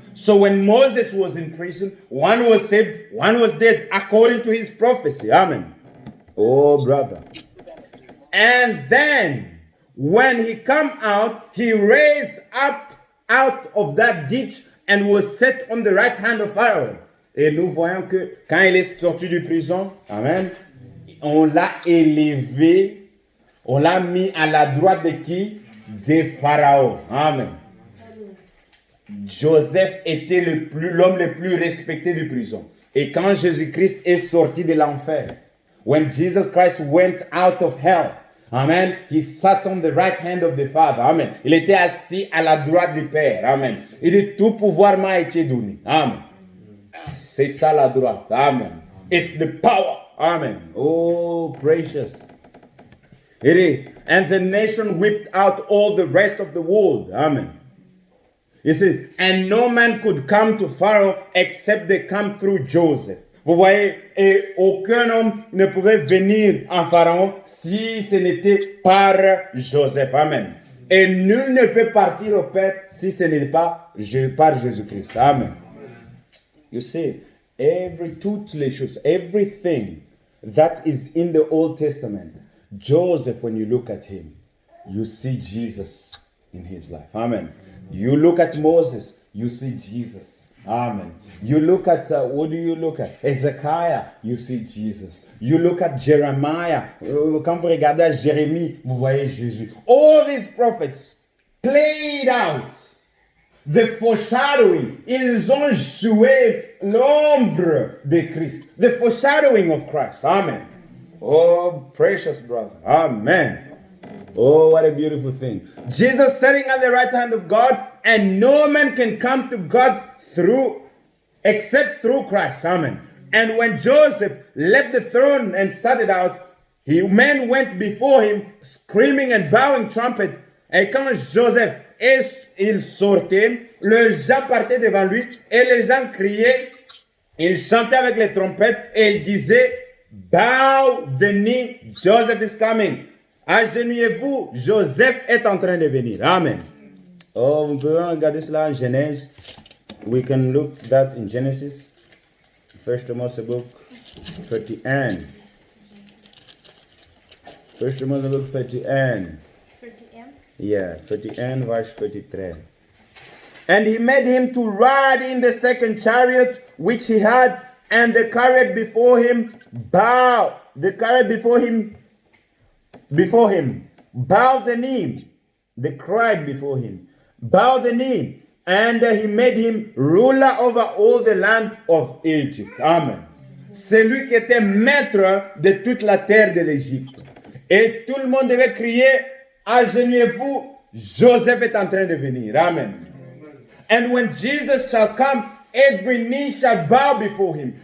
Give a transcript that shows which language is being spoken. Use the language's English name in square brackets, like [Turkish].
[English] So when Moses was in prison, one was saved, one was dead, according to his prophecy. Amen. Oh, brother. And then, when he come out, he raised up out of that ditch and was set on the right hand of Pharaoh. [French] Et nous voyons que quand il est sorti de prison, amen, on l'a élevé, on l'a mis à la droite de qui? De Pharaon. Amen. Joseph était l'homme le plus respecté de prison. Et quand Jésus-Christ est sorti de l'enfer, [English] when Jesus Christ went out of hell, amen, he sat on the right hand of the Father. Amen. [French] Il était assis à la droite du Père. Amen. Il dit, tout pouvoir m'a été donné. Amen. C'est ça la droite. Amen. [English] It's the power. [French] Amen. [English] Oh, precious. It is. And the nation whipped out all the rest of the world. Amen. You see, and no man could come to Pharaoh except they come through Joseph. [French] Vous voyez, et aucun homme ne pouvait venir en Pharaon si ce n'était par Joseph. Amen. Et nul ne peut partir au Père si ce n'est pas par Jésus-Christ. Amen. [English] You see, [French] toutes les choses, [English] everything that is in the Old Testament, Joseph, when you look at him, you see Jesus in his life. Amen. You look at Moses, you see Jesus. Amen. You look at, what do you look at? Ezekiel, you see Jesus. You look at Jeremiah. [French] Quand vous regardez Jérémie, vous voyez Jésus. [English] All these prophets played out the foreshadowing. [French] Ils ont joué l'ombre de Christ. [English] The foreshadowing of Christ. Amen. Oh, precious brother. Amen. Oh, what a beautiful thing. Jesus sitting at the right hand of God, and no man can come to God except through Christ. Amen. And when Joseph left the throne and started out, men went before him screaming and bowing trumpet. [French] Et quand Joseph il sortait, les gens partaient devant lui et les gens criaient, ils chantaient avec les trompettes et ils disaient, [English] bow the knee, Joseph is coming. [French] Agenouillez-vous, Joseph est en train de venir. Amen. Oh, on peut regarder cela en Genèse. [English] We can look that in Genesis. First Moses book 31. First Moses book 31. 31. Yeah, 31 verse 33. And he made him to ride in the second chariot which he had, and the chariot before him bowed. The chariot before him bowed the knee. They cried before him. Bow the knee. And he made him ruler over all the land of Egypt. Amen. [French] C'est lui qui était maître de toute la terre de l'Égypte. Et tout le monde devait crier, agenouillez-vous, Joseph est en train de venir. Amen. [English] And when Jesus shall come, every knee shall bow before him.